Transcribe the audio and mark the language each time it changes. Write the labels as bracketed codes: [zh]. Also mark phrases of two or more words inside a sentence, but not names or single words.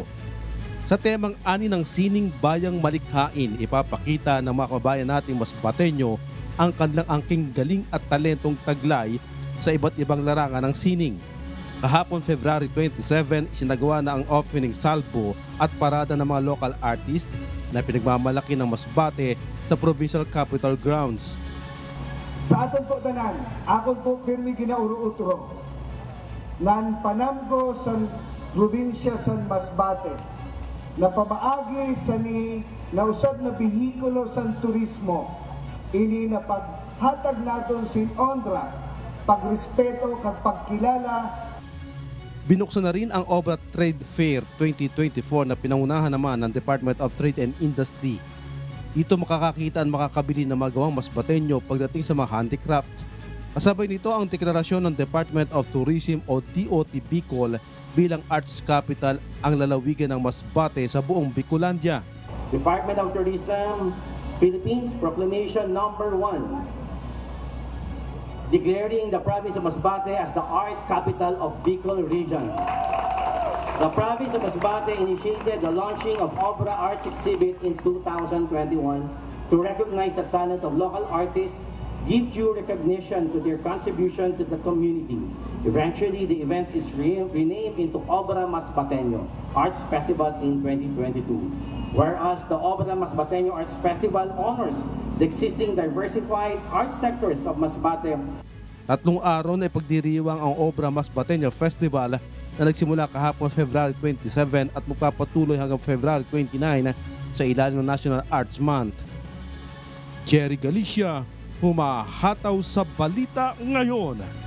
[tl] Sa temang ani ng sining bayang malikhain, ipapakita ng mga kabayan nating Masbateño ang kanilang angking galing at talentong taglay sa iba't ibang larangan ng sining. Kahapon February 27, isinagawa na ang [en] opening salvo [tl] at parada ng mga [en] local artist [tl] na pinagmamalaki ng Masbate sa Provincial Capital Grounds. [msb] Sa aton po tanan, akon po pirmi ginauro-utro nan panamgo sa probinsya sa Masbate na pamaagi sa ni nausad na bihikulo sa turismo ini na paghatag naton sin honra, pagrespeto kag pagkilala. [tl] Binuksan na rin ang Obra Trade Fair 2024 na pinangunahan naman ng Department of Trade and Industry. Dito makakakita at makakabili ng magawang masbateño pagdating sa mga handicraft. Kasabay nito ang deklarasyon ng Department of Tourism o DOT Bicol bilang Arts Capital ang lalawigan ng Masbate sa buong Bicolandia. [en] Department of Tourism, Philippines Proclamation Number 1. Declaring the province of Masbate as the art capital of Bicol region. The province of Masbate initiated the launching of Obra Arts Exhibit in 2021 to recognize the talents of local artists, give due recognition to their contribution to the community. Eventually, the event is renamed into Obra Masbateño Arts Festival in 2022. Whereas the Obra Masbateño Arts Festival honors the existing diversified art sectors of Masbate. [tl] 3 araw na ipagdiriwang ang Obra Masbateño Festival na nagsimula kahapon February 27 at magpapatuloy hanggang February 29 sa ilalim ng National Arts Month. Jerry Galicia, humahataw sa balita ngayon.